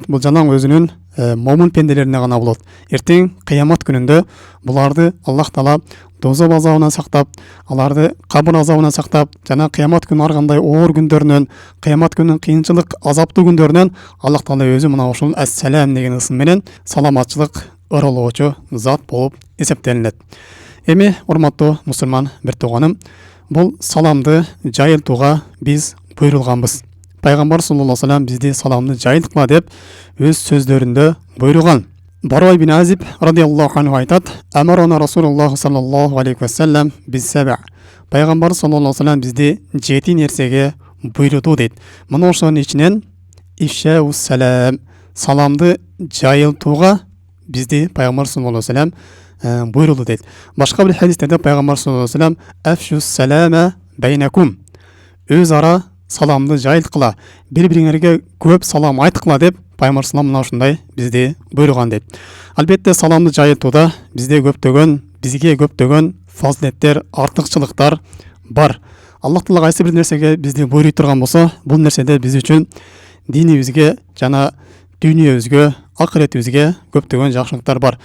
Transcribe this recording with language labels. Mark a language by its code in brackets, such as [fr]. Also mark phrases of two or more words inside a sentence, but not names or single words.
[ky] Бул жалаң өзүнүн момун пенделерине гана болот. Эртең кыямат күнүндө буларды Аллах таала дозок азабынан сактап, аларды кабыр азабынан сактап, жана кыямат күнү ар кандай оор күндөрүнөн, кыямат күнүнүн кыйынчылык, азаптуу күндөрүнөн Аллах таала өзү мына ошол ассалам деген ысым менен саламатчылык ырылоочу зат болуп эсептелинет. Эми урматтуу мусулман бир тууганым, бул саламды жайылтууга биз буйрулганбыз. Пайгамбар [ar] صلى الله عليه وسلم [ky] бизди саламды жайылткыла деп өз сөздөрүндө буйруган. Барой ибн Азиб [ar] رضي الله عنه [ky] айтат: [ar] "أمرنا رسول الله صلى الله عليه وسلم بسبع." [ky] Пайгамбар [ar] صلى الله عليه وسلم [ky] бизди 7 нерсеге буйруду дейт. Мына ошонун ичинен [ar] إفشاء السلام, [ky] саламды жайылтууга бизди Пайгамбар [ar] صلى الله عليه وسلم [ky] буйруду дейт. Башка бир хадистерде Пайгамбар [ar] صلى الله عليه وسلم أفشوا السلام بينكم, [ky] өз ара саламды жайылткыла, бири-бириңерге көп салам айткыла деп Пайгамбар салам мына ушундай бизди буйруган дейт. Албетте саламды жайылтууда бизге көптөгөн фазилеттер, артыкчылыктар бар. Аллах таала кайсы бир нерсеге бизди буйруй турган болсо, бул нерседе биз үчүн динибизге жана дүйнөбүзгө, акыретибизге көптөгөн жакшылыктар бар.